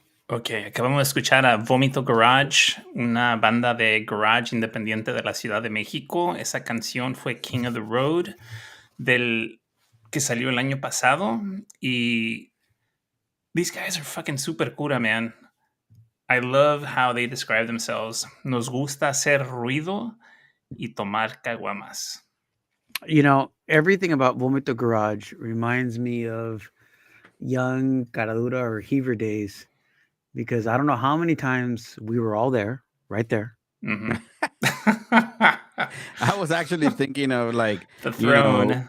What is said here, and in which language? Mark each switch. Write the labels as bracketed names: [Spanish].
[Spanish] Ok, acabamos de escuchar a Vómito Garage, una banda de garage independiente de la Ciudad de México. Esa canción fue King of the Road, que salió el año pasado. [English] Y these guys are fucking super cura, man. I love how they describe themselves. [Spanish] Nos gusta hacer ruido y tomar caguamas. [English] Everything about Vomito Garage reminds me of young Caradura or Heaver days, because I don't know how many times we were all there, right there. Mhm. I was actually thinking of like The throne.